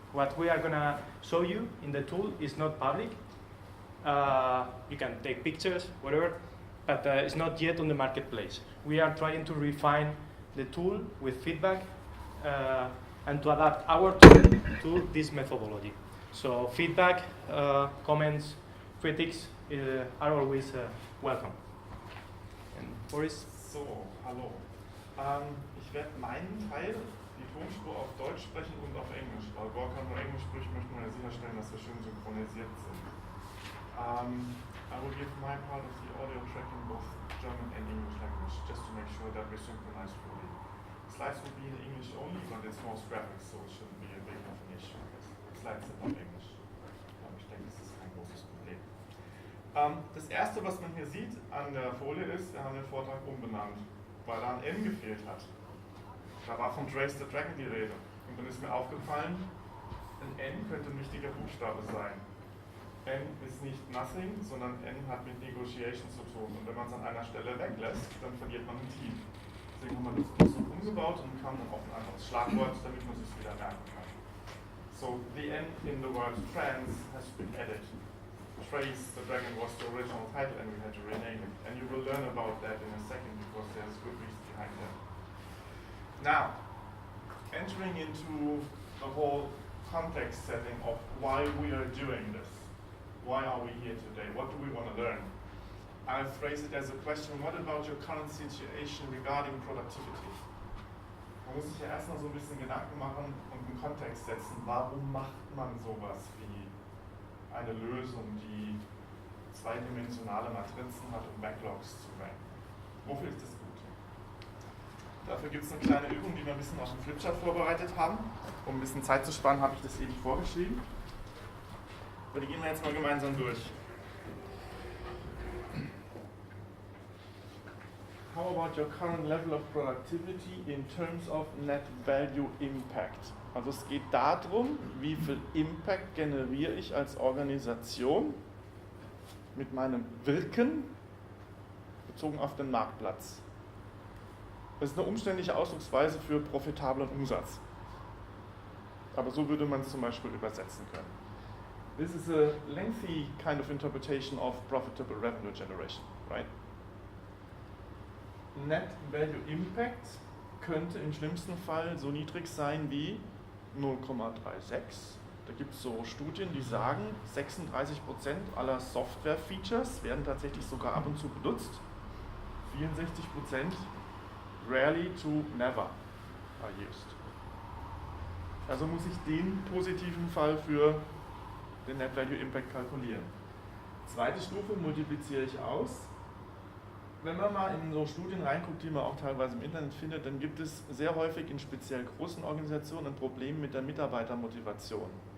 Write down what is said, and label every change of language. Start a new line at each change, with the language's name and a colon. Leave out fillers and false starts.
English: What we are going to show you in the tool is not public. You can take pictures, whatever, but it's not yet on the marketplace. We are trying to refine the tool with feedback and to adapt our tool to this methodology. So feedback, comments, critics are always welcome. And Boris?
German: So, hallo. Ich werde meinen Teil, die Tonspur, auf Deutsch sprechen und auf Englisch. Weil Gorka nur Englisch spricht, möchten wir sicherstellen, dass wir schön synchronisiert sind.
English: I will give my part of the audio tracking both German and English language, just to make sure that we're synchronized fully. Slides will be in English only, but it's most graphics, so it shouldn't be a big enough an issue.
German: Slides sind auf Englisch. Aber ich denke, das ist kein großes Problem. Das erste, was man hier sieht an der Folie ist, wir haben den Vortrag umbenannt, weil da ein N gefehlt hat. Da war von TRACE the DRAGON die Rede. Und dann ist mir aufgefallen, ein N könnte ein wichtiger Buchstabe sein. N ist nicht nothing, sondern N hat mit Negotiation zu tun. Und wenn man es an einer Stelle weglässt, dann verliert man ein Team. Deswegen haben wir das so umgebaut und kam dann auf ein anderes Schlagwort, damit man es wieder merken kann.
English: So, the N in the word TRANCE has been added. TRACE the DRAGON was the original title and we had to rename it. And you will learn about that in a second because there's good reason behind that. Now, entering into the whole context setting of why we are doing this. Why are we here today? What do we want to learn? I'll phrase it as a question, what about your current situation regarding productivity?
German: Man muss sich ja erstmal so ein bisschen Gedanken machen und einen Kontext setzen. Warum macht man sowas wie eine Lösung, die zweidimensionale Matrizen hat, um Backlogs zu ranken? Wofür ist das gut? Dafür gibt es eine kleine Übung, die wir ein bisschen auf dem Flipchart vorbereitet haben. Um ein bisschen Zeit zu sparen, habe ich das eben vorgeschrieben. Aber die gehen wir jetzt mal gemeinsam durch.
English: How about your current level of productivity in terms of net value impact?
German: Also es geht darum, wie viel Impact generiere ich als Organisation mit meinem Wirken bezogen auf den Marktplatz. Das ist eine umständliche Ausdrucksweise für profitablen Umsatz. Aber so würde man es zum Beispiel übersetzen können.
English: This is a lengthy kind of interpretation of profitable revenue generation, right?
German: Net Value Impact könnte im schlimmsten Fall so niedrig sein wie 0,36. Da gibt es so Studien, die sagen, 36% aller Software-Features werden tatsächlich sogar ab und zu benutzt.
English: 64% rarely to never are used.
German: Also muss ich den positiven Fall für den Net Value Impact kalkulieren. Zweite Stufe multipliziere ich aus. Wenn man mal in so Studien reinguckt, die man auch teilweise im Internet findet, dann gibt es sehr häufig in speziell großen Organisationen ein Problem mit der Mitarbeitermotivation.